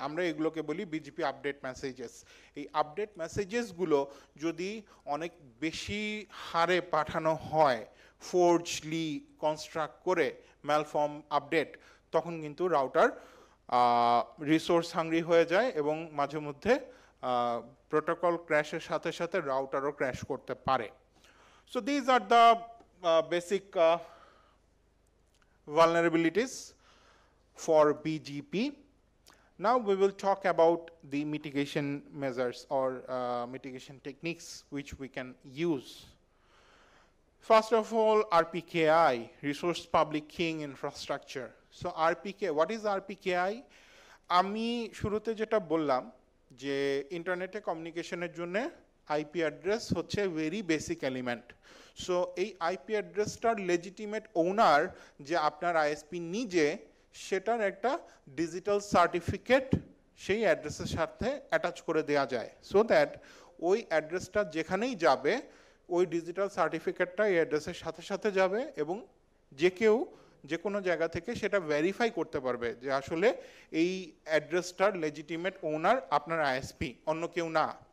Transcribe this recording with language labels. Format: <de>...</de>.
<bn>আমরা এগুলোকে বলি বিজিপি আপডেট মেসেজেস। এই আপডেট মেসেজেসগুলো যদি অনেক বেশি হারে পাঠানো হয়, ফোর্জলি কনস্ট্রাক্ট করে ম্যালফর্ম আপডেট, তখন কিন্তু রাউটার রিসোর্স হাংরি হয়ে যায় এবং মাঝে মধ্যে প্রোটোকল ক্র্যাশের সাথে সাথে রাউটারও ক্র্যাশ করতে পারে।</bn> <en>So these are the basic vulnerabilities for BGP. Now we will talk about the mitigation measures or mitigation techniques which we can use. First of all, RPKI, Resource Public Keying Infrastructure. So what is RPKI?</en> <bn>আমি শুরুতে যেটা বললাম যে ইন্টারনেটে কমিউনিকেশনের জন্য IP address হচ্ছে very basic element. So এই আইপি অ্যাড্রেসটার লেজিটিমেট ওনার যে আপনার আইএসপি নিজে, সেটার একটা ডিজিটাল সার্টিফিকেট সেই অ্যাড্রেসের সাথে অ্যাটাচ করে দেওয়া যায়, সো দ্যাট ওই অ্যাড্রেসটা যেখানেই যাবে ওই ডিজিটাল সার্টিফিকেটটা এই অ্যাড্রেসের সাথে সাথে যাবে এবং যে কেউ যে কোনো জায়গা থেকে সেটা ভেরিফাই করতে পারবে যে আসলে এই অ্যাড্রেসটার লেজিটিমেট ওনার আপনার আইএসপি, অন্য কেউ না।</bn>